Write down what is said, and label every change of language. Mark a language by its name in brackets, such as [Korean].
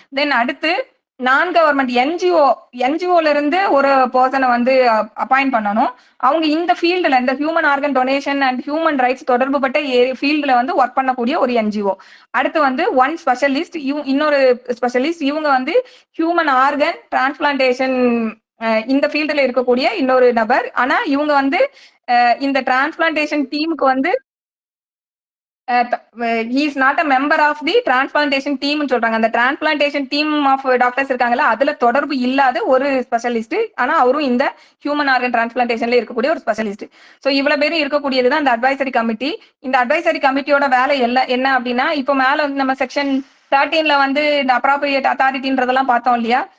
[Tamil] தென் அடுத்து நான் கவர்மெண்ட் என்ஜிஓல இருந்து ஒரு பர்சனை வந்து அப்பாயிண்ட் பண்ணணும். அவங்க இந்த ஃபீல்டுல, இந்த human organ donation and human rights தொடர்புபட்ட ஃபீல்டுல வந்து ஒர்க் பண்ணக்கூடிய ஒரு என்ஜிஓ. அடுத்து வந்து ஒன் ஸ்பெஷலிஸ்ட், இன்னொரு ஸ்பெஷலிஸ்ட். இவங்க வந்து ஹியூமன் ஆர்கன் டிரான்ஸ்பிளான்டேஷன் இந்த ஃபீல்டுல இருக்கக்கூடிய இன்னொரு நபர். ஆனா இவங்க வந்து இந்த டிரான்ஸ்பிளான்டேஷன் டீமுக்கு வந்து [English] he is not a member of the transplantation team [Tamil] சொல்றாங்க. அந்த டிரான்ஸ்பிளான்டேஷன் டீம் ஆஃப் டாக்டர்ஸ் இருக்காங்கல்ல, அதுல தொடர்பு இல்லாத ஒரு ஸ்பெஷலிஸ்ட். ஆனா அவரும் இந்த ஹியூமன் ஆர்கன் டிரான்ஸ்பிளான்டேஷன்ல இருக்கக்கூடிய ஒரு ஸ்பெஷலிஸ்ட். சோ இவ்வளவு பேரும் இருக்கக்கூடியதுதான் இந்த அட்வைசரி கமிட்டி. இந்த அட்வைசரி கமிட்டியோட வேலை என்ன அப்படின்னா, இப்போ மேல வந்து நம்ம செக்ஷன் 13ல வந்து இந்த அப்ராப்ரியேட் அத்தாரிட்டின்றதெல்லாம் பார்த்தோம் இல்லையா.